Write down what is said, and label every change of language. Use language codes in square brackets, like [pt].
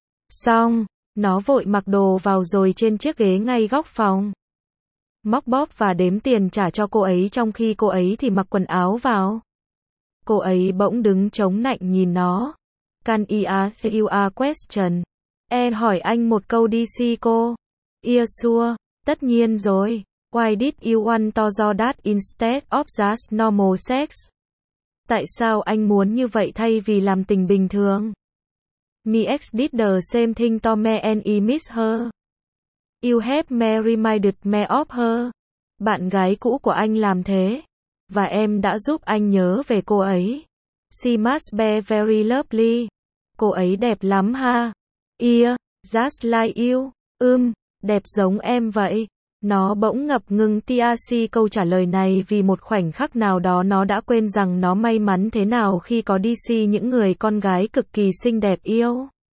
[vi] Xong, nó vội mặc đồ vào rồi trên chiếc ghế ngay góc phòng. Móc bóp và đếm tiền trả cho cô ấy, trong khi cô ấy thì mặc quần áo vào. Cô ấy bỗng đứng chống nạnh nhìn nó. [en] Can I ask you a question? [vi] Em hỏi anh một câu đi si cô. [en] Yeah, sure. [vi] Tất nhiên rồi. [en] Why did you want to do that instead of just normal sex? [vi] Tại sao anh muốn như vậy thay vì làm tình bình thường? [en] Me ex did the same thing to me and I miss her. You have me reminded me of her. [vi] Bạn gái cũ của anh làm thế. Và em đã giúp anh nhớ về cô ấy. [en] She must be very lovely. [vi] Cô ấy đẹp lắm ha. [en] Yeah, just like you. [vi] Đẹp giống em vậy. Nó bỗng ngập ngừng tia si câu trả lời này, vì một khoảnh khắc nào đó nó đã quên rằng nó may mắn thế nào khi có đi si những người con gái cực kỳ xinh đẹp yêu.